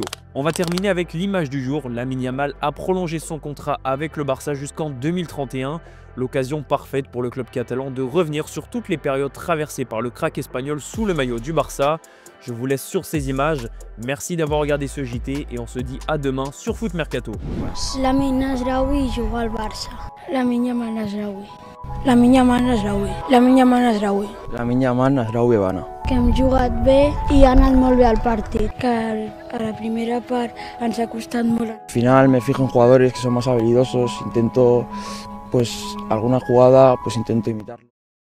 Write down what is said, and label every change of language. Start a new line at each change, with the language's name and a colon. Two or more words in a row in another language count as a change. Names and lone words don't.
French: On va terminer avec l'image du jour. Lamine Yamal a prolongé son contrat avec le Barça jusqu'en 2031. L'occasion parfaite pour le club catalan de revenir sur toutes les périodes traversées par le crack espagnol sous le maillot du Barça. Je vous laisse sur ces images. Merci d'avoir regardé ce JT et on se dit à demain sur Foot Mercato.
Catalan: Lamine Nasraoui joue al Barça. Lamine Yamal Nasraoui. Lamine Yamal Nasraoui. Lamine Yamal Nasraoui. Lamine Yamal Nasraoui bona. Que hem jugat bé i ha anat molt bé al partit, que a la primera part ens ha costat molt.
Spanish: Al final me fijo en jugadores que son más habilidosos, intento pues alguna jugada pues intento imitarlo.